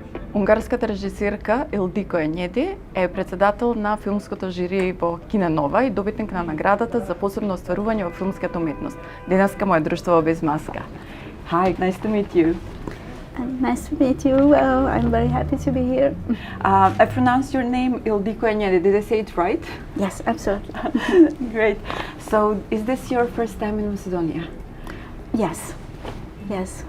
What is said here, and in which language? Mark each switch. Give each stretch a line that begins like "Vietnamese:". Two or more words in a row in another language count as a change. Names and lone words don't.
Macedonian: Унгарската режисерка Илдико Енједи е председател на филмското жири во Кине Нова и добитник на наградата за посебно остварување во филмската уметност. Денеска му е друштво без маска.
English: Hi, nice to meet you. Nice to meet you. I'm very happy to be here. I pronounced your name Ildiko Enjede. Did I say it right? Yes, absolutely. Great. So, is this your first time in Macedonia? Yes, yes.